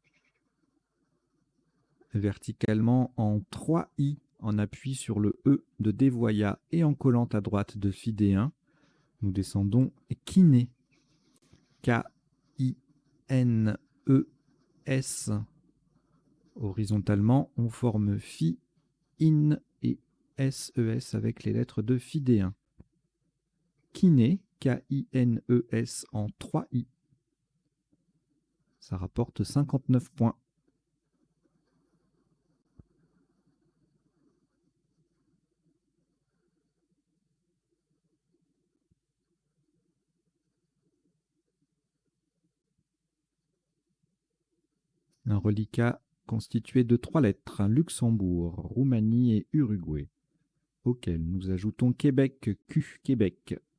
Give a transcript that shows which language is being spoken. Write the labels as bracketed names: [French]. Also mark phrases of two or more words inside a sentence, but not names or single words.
[French] Verticalement en 3 I en appui sur le E de Devoya et en collant à droite de Fidéen. Nous descendons Kiné. K-I-N-E-S. Horizontalement, on forme Fi, In et S-E-S avec les lettres de Fidéen. Kiné, K-I-N-E-S en 3 I. Ça rapporte 59 points. Un reliquat constitué de 3 lettres, Luxembourg, Roumanie et Uruguay, auquel nous ajoutons Québec, Q, Québec,